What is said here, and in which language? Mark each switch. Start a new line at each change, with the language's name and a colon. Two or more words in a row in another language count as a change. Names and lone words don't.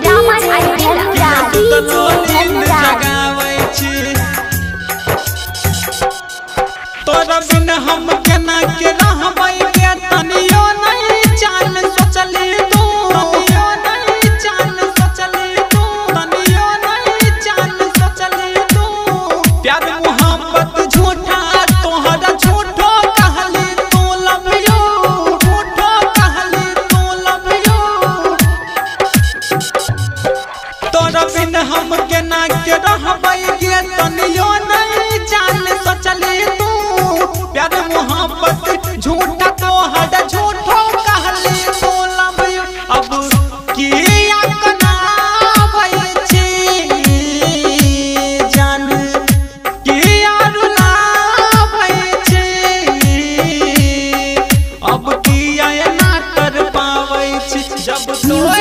Maithili: जगावे छी तोरा बिन हम केना के रहबै के तनियो नहीं जान सोचली तू तनियो नहीं जान सोचली तू तनियो नहीं जान सोचली तू प्यार मोहब्बत झूठा तोहरा झूठो कहली तू
English: love you
Maithili: झूठो कहली तू
English: love you
Maithili: तोरा बिन हम केना के रहबै के तनियो नहीं जान सोचली तू प्यार मोहब्बत झूठा तोहरा झूठो कहली तू
English: love you
Maithili: अब किया कनावै छी जान किया रुलावै छी अब किया ना कर पावै छी जब तोय